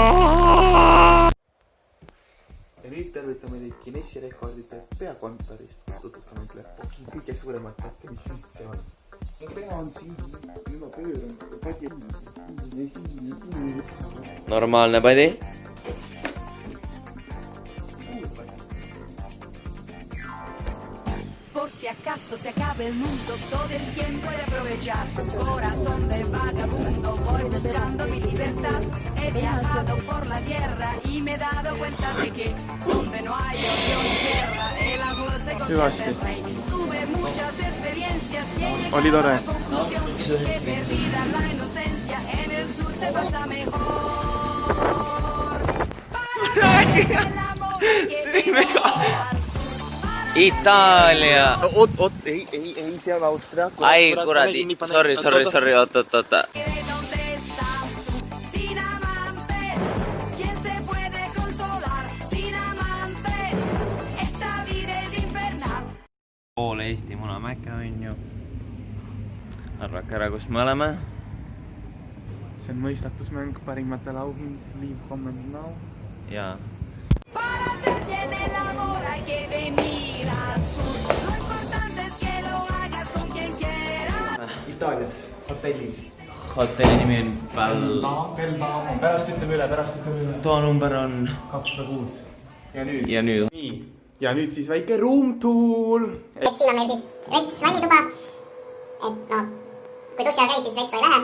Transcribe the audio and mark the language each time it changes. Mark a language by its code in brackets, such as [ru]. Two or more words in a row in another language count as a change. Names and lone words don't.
[et] Ja nüüd tervitame teid Guinessi rekordite peakontorist, tutvustame teile kõige suuremat kätte, mis üldse on. Pea on siin, nüüd ma pööran, padi on siin. Normaalne padi. [es] Por si acaso se acabe el mundo, todo el tiempo he de aprovechar. Corazón de vagabundo, voy buscando mi libertad. He viajado por la tierra y me he dado cuenta de que donde no hay odio ni tierra, el amor se convierte en rey. Tuve muchas experiencias y he llegado a la conclusión que perdida la inocencia, en el sur se pasa mejor. Para el amor que me [et] Itaalia. Oot, ei, see on Austria. Ai, kuradi, sorry, oot. Pool Eesti Munamäkke on ju. Arvake ära, kus me oleme. See on mõistatusmäng, parimatele auhind, [en] leave comment now. [et] Jaa. [es] Para hacer bien el amor hay que venir al sur. Lo importante es que lo hagas con quien quieras. [et] Itaalias, hotellis. Hotelli nimi on Belbamo. Pärast ütleme üle. Too number on 206. Ja nüüd. Nii. Ja nüüd siis väike roomtour. Et siin on meil siis vets, vannituba. Et no, kui duši all käid, siis vetsu ei lähe.